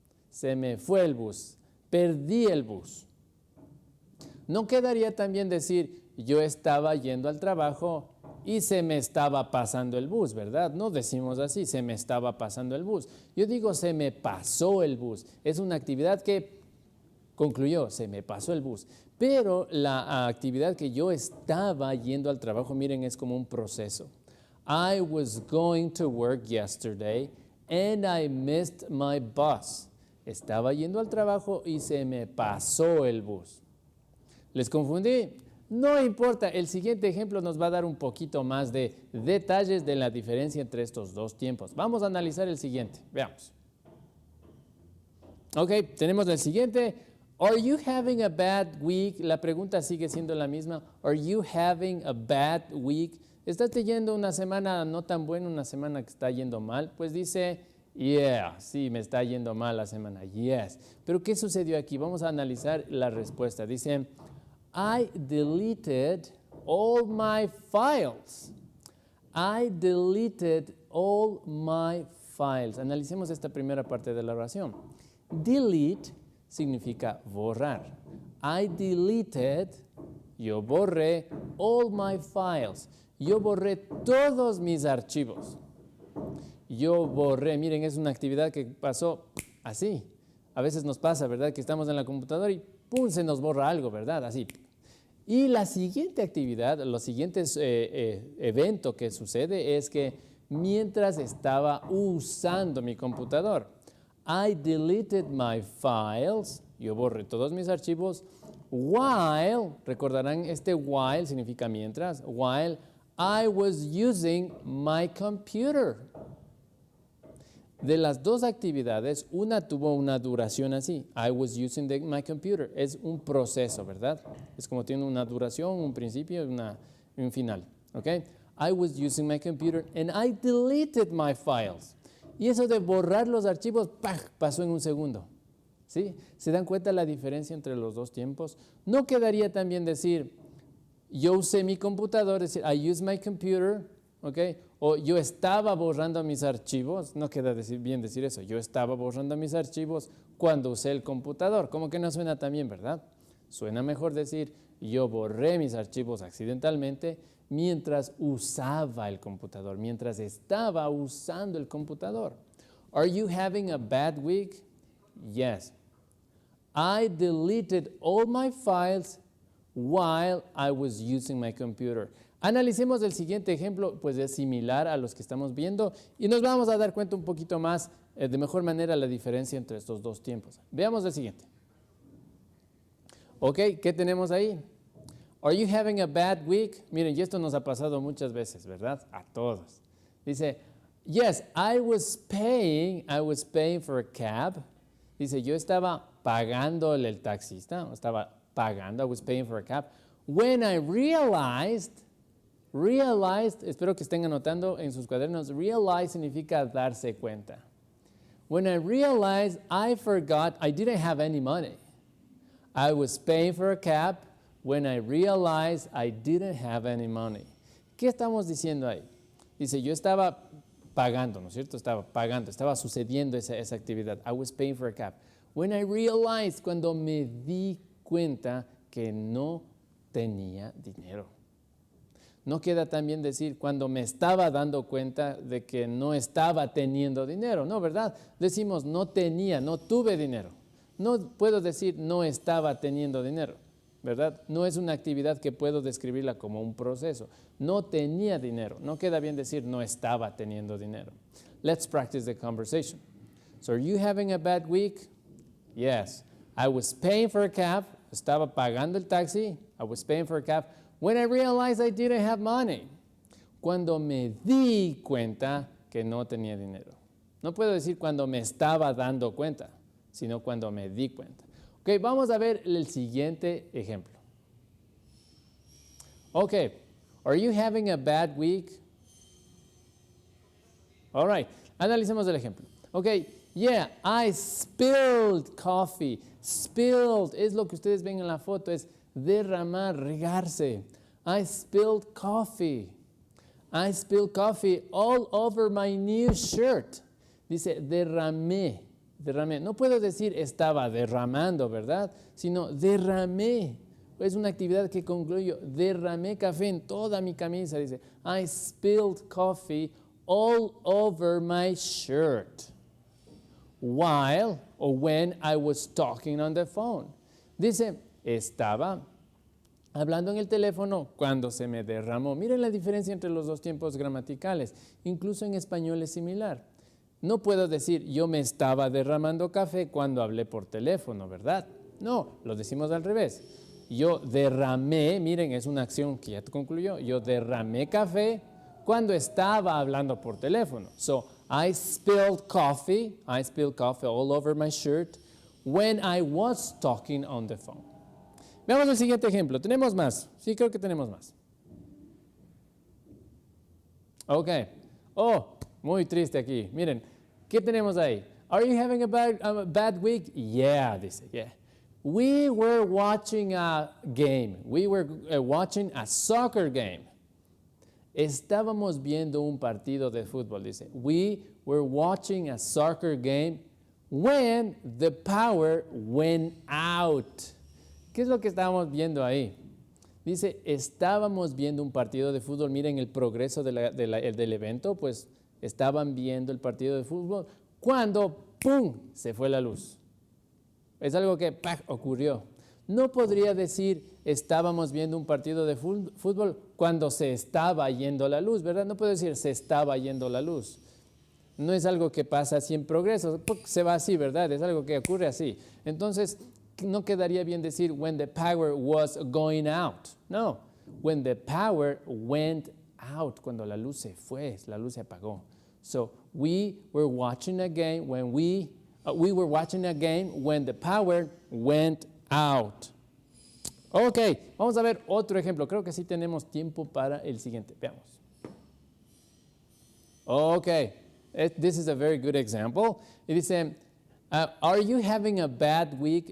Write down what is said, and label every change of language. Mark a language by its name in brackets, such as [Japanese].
[Spanish] Se me fue el bus. Perdí el bus. No quedaría también decir, yo estaba yendo al trabajo y se me estaba pasando el bus, ¿verdad? No decimos así, se me estaba pasando el bus. Yo digo, se me pasó el bus. Es una actividad que concluyó, se me pasó el bus. Pero la actividad que yo estaba yendo al trabajo, miren, es como un proceso. [English] I was going to work yesterday and I missed my bus. [Spanish] Estaba yendo al trabajo y se me pasó el bus. ¿Les confundí? No importa, el siguiente ejemplo nos va a dar un poquito más de detalles de la diferencia entre estos dos tiempos. Vamos a analizar el siguiente, veamos. Ok, tenemos el siguiente. [English] Are you having a bad week? [Spanish] La pregunta sigue siendo la misma. [English] Are you having a bad week? [Spanish] ¿Estás teniendo una semana no tan buena, una semana que está yendo mal? Pues dice, yeah, sí, me está yendo mal la semana, yes. Pero ¿qué sucedió aquí? Vamos a analizar la respuesta. [English] Dice, I deleted all my files. I deleted all my files. [Spanish] Analicemos esta primera parte de la oración. Delete significa borrar. [English] I deleted, [Spanish] yo borré, [English] all my files. [Spanish] Yo borré todos mis archivos. Yo borré, miren, es una actividad que pasó así. A veces nos pasa, ¿verdad? Que estamos en la computadora y ¡pum! Se nos borra algo, ¿verdad? Así. Y la siguiente actividad, los siguientes evento que sucede es que mientras estaba usando mi computador, [English] I deleted my files, [Spanish] yo borré todos mis archivos, while, recordarán, este while significa mientras, [English] while I was using my computer. [Spanish] De las dos actividades, una tuvo una duración así. [English] I was using my computer. [Spanish] Es un proceso, ¿verdad? Es como tiene una duración, un principio y un final. ¿Ok? [English] I was using my computer and I deleted my files. [Spanish] Y eso de borrar los archivos, ¡pah!, pasó en un segundo. ¿Sí? ¿Se dan cuenta la diferencia entre los dos tiempos? No quedaría también decir, yo usé mi computador, decir, [English] I used my computer, [Spanish] ¿ok? O yo estaba borrando mis archivos, no queda bien decir eso, yo estaba borrando mis archivos cuando usé el computador, como que no suena tan bien, ¿verdad? Suena mejor decir, yo borré mis archivos accidentalmente mientras usaba el computador, mientras estaba usando el computador. [English] Are you having a bad week? Yes. I deleted all my files while I was using my computer. [Spanish] Analicemos el siguiente ejemplo, pues es similar a los que estamos viendo y nos vamos a dar cuenta un poquito más, de mejor manera, la diferencia entre estos dos tiempos. Veamos el siguiente. Ok, ¿qué tenemos ahí? [English] Are you having a bad week? [Spanish] Miren, y esto nos ha pasado muchas veces, ¿verdad? A todos. [English] Dice, yes, I was paying for a cab. [Spanish] Dice, yo estaba pagándole el taxista, estaba pagando, [English] I was paying for a cab. When I realized, [Spanish] espero que estén anotando en sus cuadernos, realize significa darse cuenta. [English] When I realized I forgot, I didn't have any money. I was paying for a cab when I realized I didn't have any money. [Spanish] ¿Qué estamos diciendo ahí? Dice, yo estaba pagando, ¿no es cierto? Estaba sucediendo esa actividad. [English] I was paying for a cab. When I realized, [Spanish] cuando me di cuenta que no tenía dinero. No queda también decir cuando me estaba dando cuenta de que no estaba teniendo dinero. No, ¿verdad? Decimos no tenía, no tuve dinero. No puedo decir no estaba teniendo dinero, ¿verdad? No es una actividad que puedo describirla como un proceso. No tenía dinero. No queda bien decir no estaba teniendo dinero. [English] Let's practice the conversation. So are you having a bad week? Yes. I was paying for a cab. [Spanish] Estaba pagando el taxi. [English] I was paying for a cab. When I realized I didn't have money. [Spanish] Cuando me di cuenta que no tenía dinero. No puedo decir cuando me estaba dando cuenta, sino cuando me di cuenta. Ok, vamos a ver el siguiente ejemplo. [English] Ok, are you having a bad week? All right, [Spanish] analicemos el ejemplo. [English] Ok, yeah, I spilled coffee. [Spanish] Spilled es lo que ustedes ven en la foto, es derramar, regarse. [English] I spilled coffee. I spilled coffee all over my new shirt. [Spanish] Dice, derramé. No puedo decir estaba derramando, ¿verdad? Sino derramé. Es una actividad que concluyo. Derramé café en toda mi camisa. [English] Dice, I spilled coffee all over my shirt. While or when I was talking on the phone. [Spanish] Dice, estaba hablando en el teléfono cuando se me derramó. Miren la diferencia entre los dos tiempos gramaticales. Incluso en español es similar. No puedo decir yo me estaba derramando café cuando hablé por teléfono, ¿verdad? No, lo decimos al revés. Yo derramé, miren, es una acción que ya concluyó. Yo derramé café cuando estaba hablando por teléfono. [English] So, I spilled coffee all over my shirt when I was talking on the phone. [Spanish] Veamos el siguiente ejemplo. ¿Tenemos más? Sí, creo que tenemos más. Ok. Oh, muy triste aquí. Miren, ¿qué tenemos ahí? [English] Are you having a bad week? Yeah, dice, yeah. We were watching a game. We were watching a soccer game. [Spanish] Estábamos viendo un partido de fútbol, dice. [English] We were watching a soccer game when the power went out. [Spanish] ¿Qué es lo que estábamos viendo ahí? Dice, estábamos viendo un partido de fútbol. Miren el progreso del evento, pues estaban viendo el partido de fútbol cuando, ¡pum!, se fue la luz. Es algo que ocurrió. No podría decir estábamos viendo un partido de fútbol cuando se estaba yendo la luz, ¿verdad? No puedo decir se estaba yendo la luz. No es algo que pasa así en progreso, se va así, ¿verdad? Es algo que ocurre así. Entonces, no quedaría bien decir [English] when the power was going out. [Spanish] No, [English] when the power went out, [Spanish] cuando la luz se fue, la luz se apagó. [English] So, we were watching a game when were watching a game when the power went out. [Spanish] Ok, vamos a ver otro ejemplo. Creo que sí tenemos tiempo para el siguiente. Veamos. [English] Ok, this is a very good example. [Spanish] Y dice, [English] are you having a bad week?